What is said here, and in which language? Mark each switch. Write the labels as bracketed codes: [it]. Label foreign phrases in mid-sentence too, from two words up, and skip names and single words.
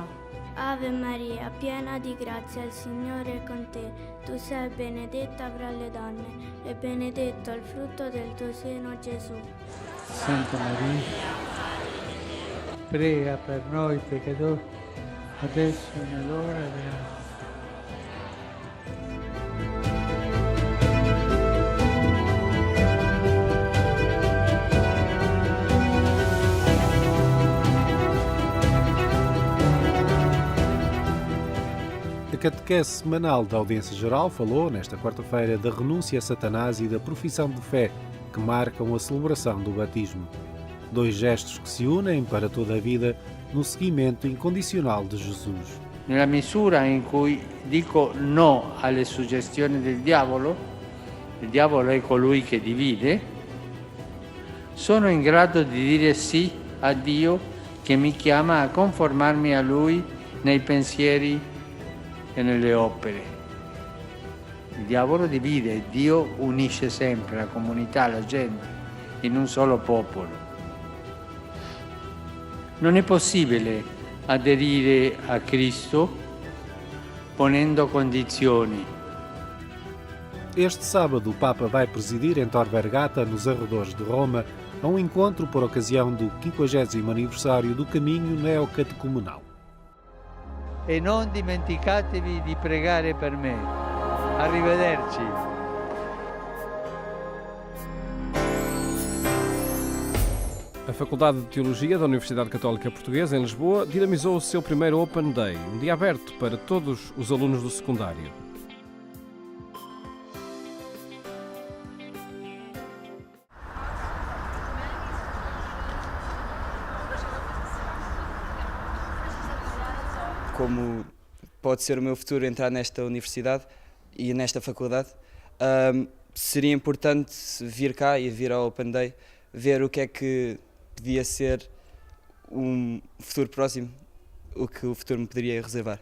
[it] Ave Maria, piena di grazia, il Signore è con te. Tu sei benedetta fra le donne e benedetto il frutto del tuo seno, Gesù. Santa Maria, prega per noi peccatori, adesso e nell'ora della nostra. [pt] A catequese semanal da Audiência Geral falou, nesta quarta-feira, da renúncia a Satanás e da profissão de fé, que marcam a celebração do batismo. Dois gestos que se unem para toda a vida no seguimento incondicional de Jesus. [it] Nella misura in cui dico no alle suggestioni del diavolo, il diavolo è colui che divide, sono in grado di dire sì a Dio che mi chiama a conformarmi a Lui nei pensieri e nelle opere. Il diavolo divide, Dio unisce sempre la comunità, la gente, in un solo popolo. Non è possibile aderire a Cristo ponendo condizioni. [pt] Este sábado, o Papa vai presidir em Tor Vergata, nos arredores de Roma, a um encontro por ocasião do 50º aniversário do caminho neocatecumenal. [it] E non dimenticatevi di pregare per me. Arrivederci. [pt] A Faculdade de Teologia da Universidade Católica Portuguesa, em Lisboa, dinamizou o seu primeiro Open Day, um dia aberto para todos os alunos do secundário. Como pode ser o meu futuro entrar nesta universidade e nesta faculdade, seria importante vir cá e vir ao Open Day, ver o que é que podia ser um futuro próximo, o que o futuro me poderia reservar.